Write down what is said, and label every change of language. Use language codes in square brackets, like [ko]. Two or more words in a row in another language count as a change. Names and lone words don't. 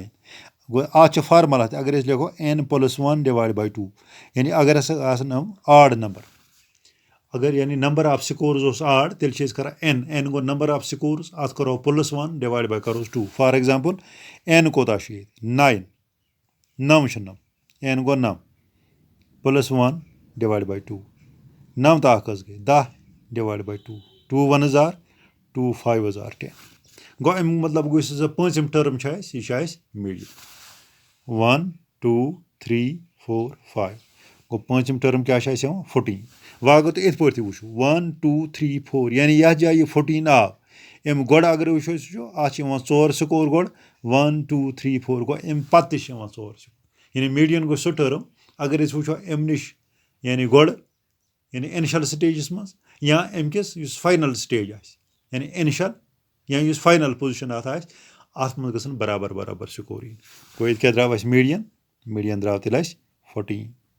[ks] گوٚو اَتھ چھِ فارمولا تہِ اگر أسۍ لیکھو n+1/2 یعنی اگر ہسا آسان یِم آڈ نمبر اگر یعنی [en] number of scores [ks] اوس آڈ تیٚلہِ چھِ أسۍ کران n گوٚو [en] number of scores [ks] اَتھ کرو +1 کَروس 2 [en] for example [ks] n کوتاہ چھُ ییٚتہِ 9 چھُ n گوٚو 9 +1/2 9 تہٕ 1 حظ گٔے 10/2 2 [en] 1s are 2 5s are 10 [ks] گوٚو اَمیُک مطلب گوٚو یُس ہسا پوٗنٛژِم ٹٔرٕم چھِ اَسہِ یہِ چھِ اَسہِ میٖڈیَن 1 2 3 4 5 گوٚو پوٗنٛژِم ٹٔرٕم کیٛاہ چھِ اَسہِ یِوان 14 وۄنۍ اگر تُہۍ یِتھ پٲٹھۍ تہِ وٕچھو 1 2 3 4 یعنی یَتھ جایہِ یہِ 14 آو اَمہِ گۄڈٕ اگر وٕچھو أسۍ وٕچھو اَتھ چھِ یِوان 4 سکور گۄڈٕ 1 2 3 4 گوٚو اَمہِ پَتہٕ تہِ چھِ یِوان 4 سکور یعنی میٖڈیَن گوٚو سُہ ٹٔرٕم اگر أسۍ وٕچھو اَمہِ نِش یعنی گۄڈٕ یعنی اِنِشَل سٹیجَس منٛز یا اَمہِ کِس یُس [en] final stage [ks] آسہِ یعنی اِنِشَل یا یُس [en] final position [ks] اَتھ آسہِ اَتھ منٛز گژھن برابر سکور یِنۍ گوٚو ییٚتہِ کیٛاہ درٛاو اَسہِ میٖڈیَن درٛاو تیٚلہِ اَسہِ 14